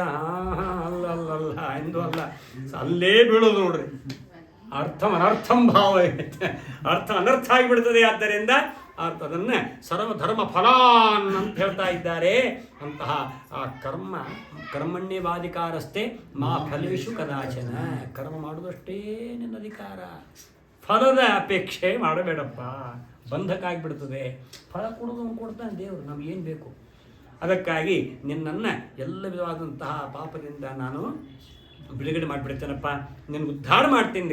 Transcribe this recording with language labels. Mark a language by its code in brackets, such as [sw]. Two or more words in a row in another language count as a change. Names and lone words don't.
[kn] ಅಲ್ಲ ಎಂದು ಅಲ್ಲ, ಅಲ್ಲೇ ಬೀಳೋದು ನೋಡ್ರಿ. [sa] ಅನರ್ಥಂ ಭಾವ, [kn] ಅರ್ಥ ಅನರ್ಥ ಆಗಿಬಿಡ್ತದೆ. ಆದ್ದರಿಂದ ಅದನ್ನು [sa] ಸರ್ವಧರ್ಮ ಫಲಾನ್ [kn] ಅಂತ ಹೇಳ್ತಾ ಇದ್ದಾರೆ. ಅಂತಹ ಆ [sa] ಕರ್ಮಣ್ಯವಾಧಿಕಾರಸ್ಥೆ ಮಾ ಫಲೇಶು ಕದಾಚನ. [kn] ಕರ್ಮ ಮಾಡೋದಷ್ಟೇ ನಿನ್ನ ಅಧಿಕಾರ, ಫಲದ ಅಪೇಕ್ಷೆ ಮಾಡಬೇಡಪ್ಪ, ಬಂಧಕ ಆಗಿಬಿಡ್ತದೆ. ಫಲ ಕೊಡೋದು ಕೊಡ್ತಾನೆ ದೇವರು, ನಮಗೇನು ಬೇಕು. ಅದಕ್ಕಾಗಿ ನಿನ್ನನ್ನು ಎಲ್ಲ ವಿಧವಾದಂತಹ ಪಾಪದಿಂದ ನಾನು ಬಿಡುಗಡೆ ಮಾಡಿಬಿಡ್ತೇನಪ್ಪ, ನಿನಗೆ ಉದ್ಧಾರ ಮಾಡ್ತೇನೆ.